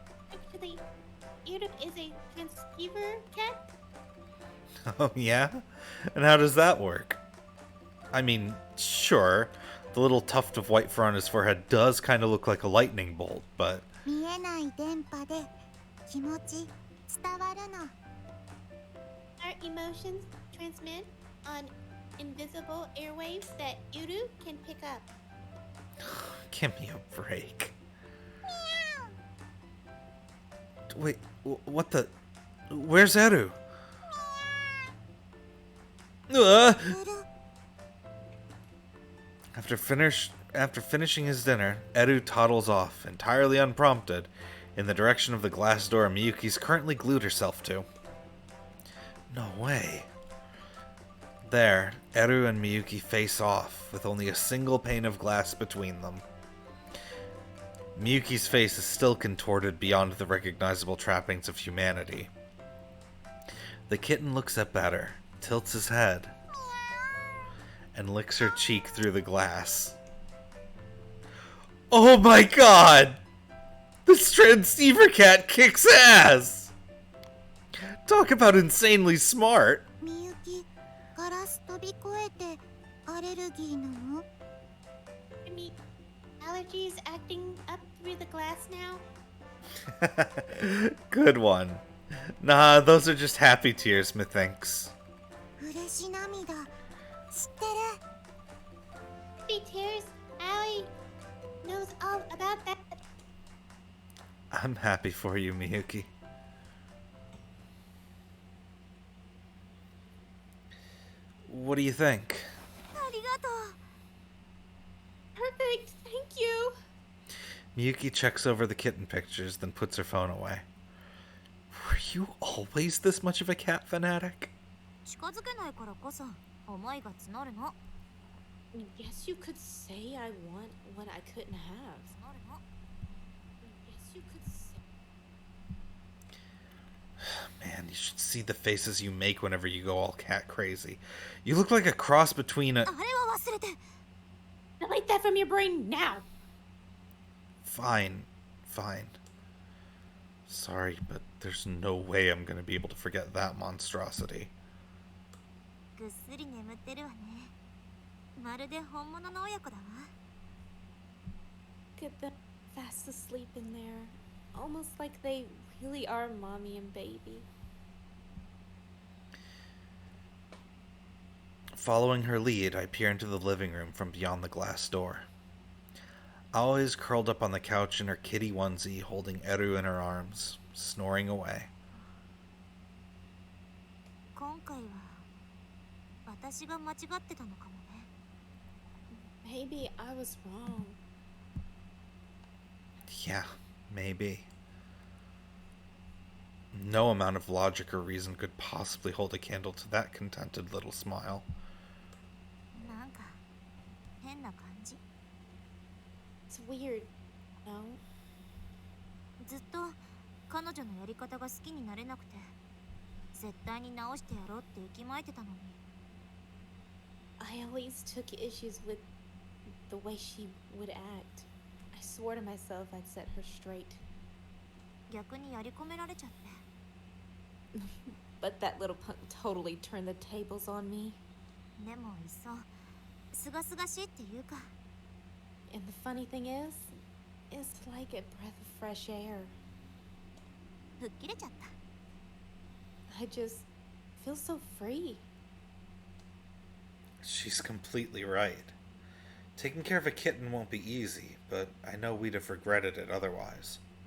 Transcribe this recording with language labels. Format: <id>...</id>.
<en>Actually, Eru is a transceiver cat. Oh, yeah? And how does that work? I mean, sure, the little tuft of white fur on his forehead does kind of look like a lightning bolt, but</en> <ja>見えない電波で気持ち伝わるの</ja> <en>Our emotions transmit on invisible airwaves that Eru can pick up. give me a break. Wait, what the? Where's Eru? ルル After finishing his dinner, Eru toddles off, entirely unprompted, in the direction of the glass door Miyuki's currently glued herself to. No way. There, Eru and Miyuki face off, with only a single pane of glass between them. Miyuki's face is still contorted beyond the recognizable trappings of humanity. The kitten looks up at her, tilts his head, and licks her cheek through the glass. Oh my god! This transceiver cat kicks ass! Talk about insanely smart.</en> <ja>みゆきガラス飛び越えてアレルギーなの？</ja> <en>I mean, allergies acting up through the glass now? Good one. Nah, those are just happy tears, methinks.</en> <ja>嬉し涙知ってる。</ja> <en>Happy tears? Allie knows all about that. I'm happy for you, Miyuki. What do you think?</en> <ja>ありがとう。</ja> <en>Perfect, thank you. Miyuki checks over the kitten pictures, then puts her phone away. Were you always this much of a cat fanatic?</en> <ja>近づけないからこそ思いが募るの。</ja> <en>Guess you could say I want what I couldn't have.</en> <ja>募るの。</ja> <en>Guess you could say. Man, you should see the faces you make whenever you go all cat crazy. You look like a cross between a...</en> <ja>あれは忘れて。</ja> <en>Delete that from your brain now. Fine. Fine. Sorry, but there's no way I'm gonna be able to forget that monstrosity.</en> <ja>ぐっすり眠ってるわね。まるで本物の親子だわ。</ja> <en>Get them fast asleep in there. Almost like they really are mommy and baby. Following her lead, I peer into the living room from beyond the glass door. Aoi is curled up on the couch in her kitty onesie, holding Eru in her arms, snoring away.</en> <ja>今回は私が間違ってたのかもね。</ja> <en>Maybe I was wrong. Yeah, maybe. No amount of logic or reason could possibly hold a candle to that contented little smile.</en> <ja>なんか変な感じ。</ja> <en>It's weird, no?</en> <ja>ずっと彼女のやり方が好きになれなくて、絶対に直してやろうって息巻いてたのに。</ja> <en>I always took issues with the way she would act. I swore to myself I'd set her straight.</en> <ja>逆にやり込められちゃって。</ja> <en>But that little punk totally turned the tables on me.</en> <ja>でもいっそすがすがしいっていうか。</ja> <en>And the funny thing is, it's like a breath of fresh air.</en> <ja>吹っ切れちゃった。</ja> <en>I just feel so free. She's completely right. Taking care of a kitten won't be easy, but I know we'd have regretted it otherwise.</en>